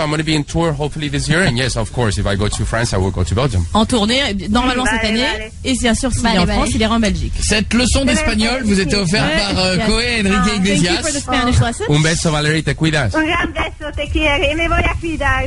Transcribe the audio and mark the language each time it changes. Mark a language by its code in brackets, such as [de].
[en] I'm going to be in tour hopefully this year, and yes, of course, if I go to France, I will go to Belgium. [fr] En tournée, normalement cette année, et bien sûr s'il est en France, il ira en Belgique. Cette leçon d'espagnol vous était offerte par Coé et Enrique Iglesias. [es] Un beso, Valerie, te cuidas. Un gran beso, te quiero y me voy a cuidar.